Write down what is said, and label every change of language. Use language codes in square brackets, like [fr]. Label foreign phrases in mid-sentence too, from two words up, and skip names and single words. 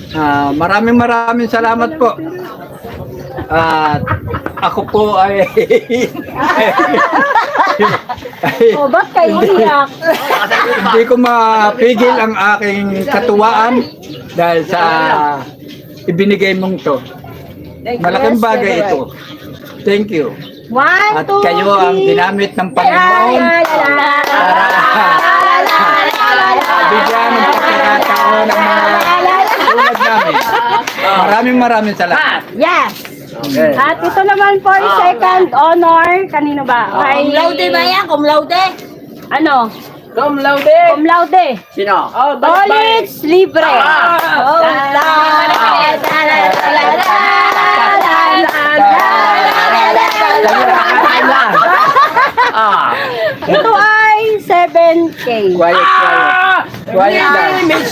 [tl] Maraming salamat po. At ako po ay O, ba't kayo iyak? hindi ko mapigil ang aking katuwaan dahil sa ibinigay mong to. Malaking bagay ito. [en] Thank you. One, [tl] At two, kayo ang ginamit ng Panginoon para bigyan ng pagkakataon ng mga tulad namin. Maraming salamat. [en] Yes! Okay. [tl] At ito naman [en] for second honor. [tl] Kanino ba? Kay... [la] Cum laude [tl] ba yan? [la] Cum laude? [tl] Ano? [la] Cum laude. Cum laude. [tl] Sino? College libre. Ito ay 7K. [en] Quiet. Quiet [tl] lang.